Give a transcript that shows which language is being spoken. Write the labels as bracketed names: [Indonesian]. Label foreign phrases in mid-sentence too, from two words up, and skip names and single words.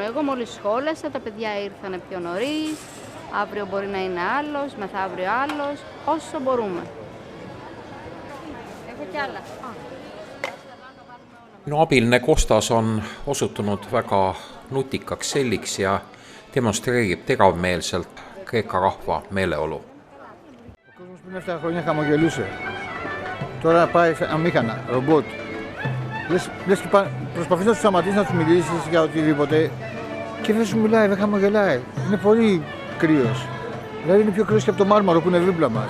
[Greek] Εγώ μόλις σχόλασα, τα παιδιά ήρθαν πιο νωρίς. Αύριο μπορεί να είναι άλλος, μεθαύριο άλλος, όσο μπορούμε. Έχω κι άλλα. [Estonian] Minu abiline Kostas on osutunud väga nutikaks selliks ja demonstreerib teravmeelselt Kreeka rahva meeleolu. [Greek] Ο κόσμος πριν 7 χρόνια χαμογελούσε. Τώρα πάει αμήχανα, ρομπότ. Λες και προσπαθείς να τους σταματήσεις, να τους μιλήσεις για οτιδήποτε και δεν σου μιλάει, δεν χαμογελάει. Είναι πολύ κρύος. Δηλαδή είναι πιο κρύος και από το μάρμαρο που είναι δίπλα μας.